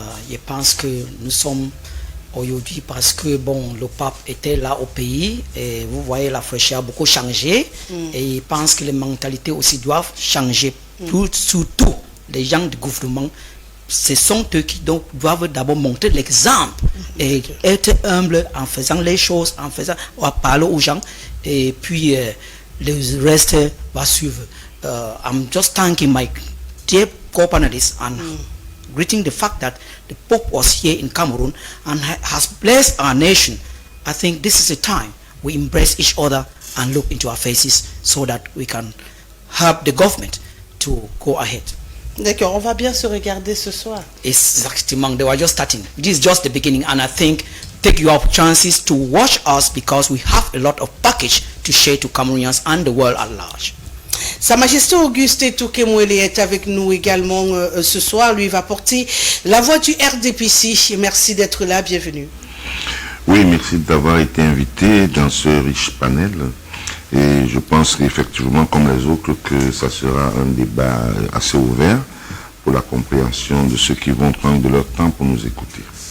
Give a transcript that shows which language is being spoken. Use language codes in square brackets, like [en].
[fr] Je pense que nous sommes aujourd'hui parce que, bon, le pape était là au pays et vous voyez, la fraîcheur a beaucoup changé et je pense que les mentalités aussi doivent changer. Surtout, les gens du gouvernement, ce sont eux qui donc doivent d'abord montrer l'exemple et être humble en faisant les choses, en parler aux gens et puis le reste va suivre. [en] I'm just thanking my dear co-panelists and greeting the fact that the Pope was here in Cameroon and has blessed our nation. I think this is a time we embrace each other and look into our faces so that we can help the government to go ahead. [fr] D'accord, on va bien se regarder ce soir. Exactement, [en] they were just starting. This is just the beginning and I think take your chances to watch us because we have a lot of package to share to Cameroonians and the world at large. [fr] Sa Majesté Auguste Toukemwele est avec nous également ce soir. Lui va porter la voix du RDPC. Merci d'être là, bienvenue. Oui, merci d'avoir été invité dans ce riche panel. Et je pense qu'effectivement, comme les autres, que ça sera un débat assez ouvert pour la compréhension de ceux qui vont prendre de leur temps pour nous écouter.